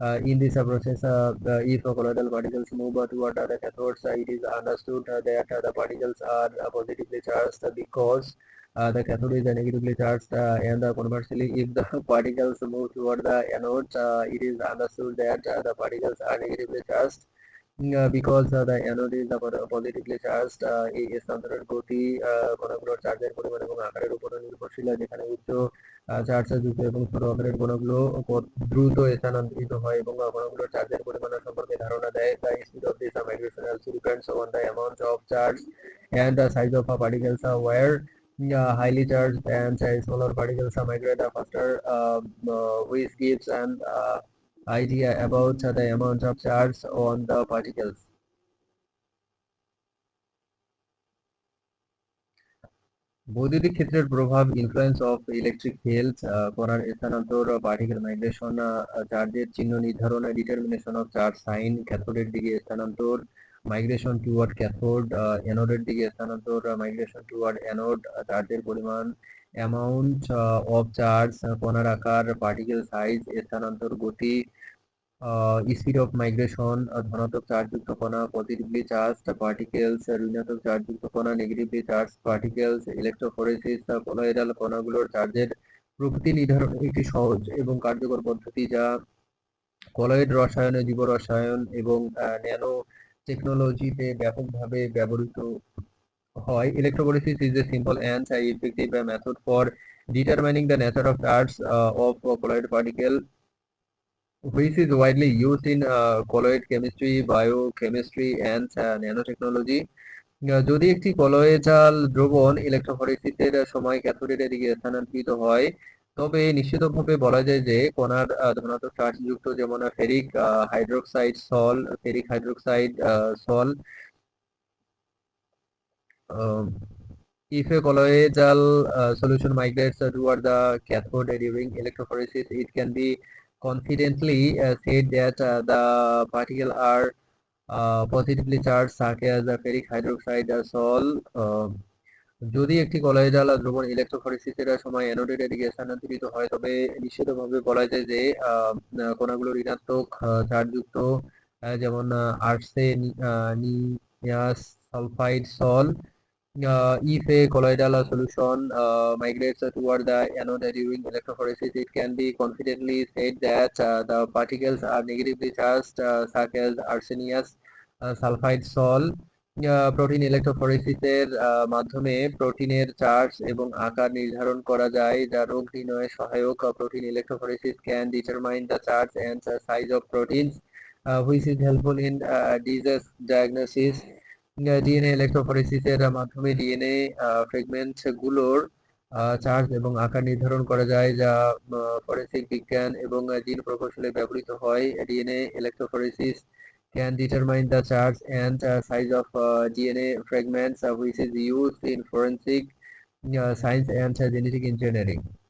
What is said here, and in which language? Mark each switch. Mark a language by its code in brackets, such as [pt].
[en] In this process, if colloidal particles move toward the cathodes, it is understood that the particles are positively charged, because the cathode is negatively charged, and conversely, if the particles move toward the anode, it is understood that the particles are negatively charged, because the anode is positively charged. [bn] এই স্থানান্তরের গতি কণাগুলোর চার্জের পরিমাণ এবং আকারের উপর নির্ভরশীল, যেখানে উচ্চ চার্জ যুক্ত এবং ছোট আকারের কণাগুলো দ্রুত স্থানান্তরিত হয় এবং কণাগুলোর চার্জের পরিমাণ সম্পর্কে ধারণা দেয়। [en] The speed of this migration also depends on the amount of charge and the size of particles, where highly charged and smaller particles migrate faster, which gives an idea about the amount of charge on the particles. [bn] বৈদ্যুতিক ক্ষেত্রের প্রভাব, [en] influence of electric fields, [bn] কণার স্থানান্তর, [en] particle migration, [bn] চার্জের চিহ্ন নির্ধারণ, [en] determination of charge sign, [bn] ক্যাথোডের দিকে স্থানান্তর, [en] migration toward cathode, [bn] অ্যানোডের দিকে স্থানান্তর, [en] migration toward anode, [bn] চার্জের পরিমাণ, [en] amount of charge, [bn] কণার আকার, [en] particle size, [bn] স্থানান্তর গতি, [en] speed of migration, [bn] ধনাত্মক চার্জযুক্ত কণা, [en] positively charged particles, [bn] ঋণাত্মক চার্জযুক্ত কণা, [en] negatively charged particles, [bn] electrophoresis, colloidal কণাগুলোর চার্জের প্রকৃতি নির্ধারণের একটি সহজ এবং কার্যকর পদ্ধতি, যা কলয়েড রসায়ন, জীবরসায়ন এবং ন্যানো টেকনোলজিতে ব্যাপকভাবে ব্যবহৃত হয়। [en] Electrophoresis is a simple and effective method for determining the nature of charge of a colloid particle, which is widely used in colloid chemistry, biochemistry, and nanotechnology. [bn] যদি একটি কলয়েজাল দ্রবণ ইলেকট্রোফোরেসিসের সময় ক্যাথোডের দিকে স্থানান্তরিত হয়, তবে নিশ্চিতভাবে বলা যায় যে কণার ধনাত্মক চার্জযুক্ত, যেমন ferric hydroxide Saul, ferric hydroxide Saul. [en] If a colloidal solution migrates toward the cathode during electrophoresis, it can be confidently said that the particles are positively charged, such as the ferric hydroxide sol. [bn] যদি একটি colloidal দ্রবণ ইলেকট্রোফোরেসিসের সময় অ্যানোডের দিকে স্থানান্তরিত হয়, তবে নিশ্চিতভাবে বলা যায় যে কণাগুলো ঋণাত্মক চার্জযুক্ত, যেমন আর্সেনিয়াস sulphide Saul. [en] If a colloidal solution migrates toward the anode during electrophoresis, it can be confidently said that the particles are negatively charged, such as arsenious sulfide sol. [bn] Protein ইলেকট্রোফোরেসিসের মাধ্যমে প্রোটিনের চার্জ এবং আকার নির্ধারণ করা যায়, যা রোগ নির্ণয়ে সহায়ক। [en] Protein electrophoresis can determine the charge and size of proteins, which is helpful in disease diagnosis. [bn] DNA ইলেকট্রোফোরেসিসের মাধ্যমে ডিএনএ ফ্রেগমেন্ট গুলোর চার্জ এবং আকার নির্ধারণ করা যায়, যা ফরেনসিক বিজ্ঞান এবং জিন প্রকৌশলে ব্যবহৃত হয়। [en] DNA electrophoresis can determine the charge and size of DNA fragments, which is used in forensic science and genetic engineering.